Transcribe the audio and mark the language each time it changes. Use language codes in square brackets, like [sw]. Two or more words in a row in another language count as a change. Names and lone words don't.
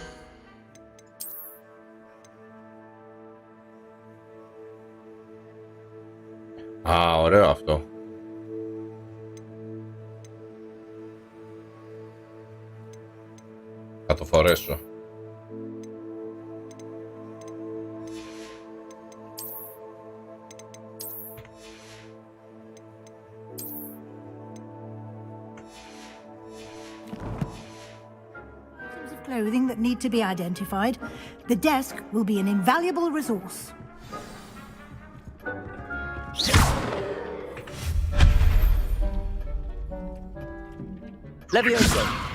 [el] Α, ωραίο αυτό. Θα το φορέσω. [en] Clothing that need to be identified, the desk will be an invaluable resource. Levioso.